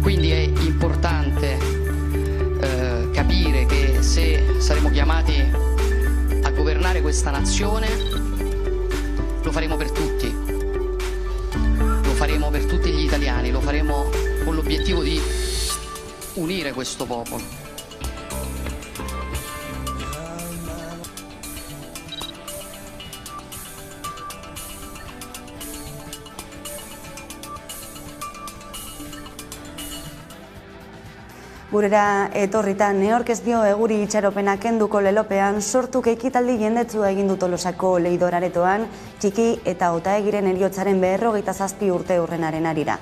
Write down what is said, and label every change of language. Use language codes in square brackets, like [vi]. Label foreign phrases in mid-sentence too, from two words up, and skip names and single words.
[it] Quindi è importante capire che se saremo chiamati a governare questa nazione lo faremo per tutti. Lo faremo per tutti gli italiani, lo faremo con l'obiettivo di unire questo popolo. [eu] Gurera etorrita neork ez dio eguri itxaropena kenduko lelopean sortuk ekitaldi jendetsua egin du Tolosako Leidor-aretoan txiki eta otaegiren heriotzaren 57 urte urrenaren arira.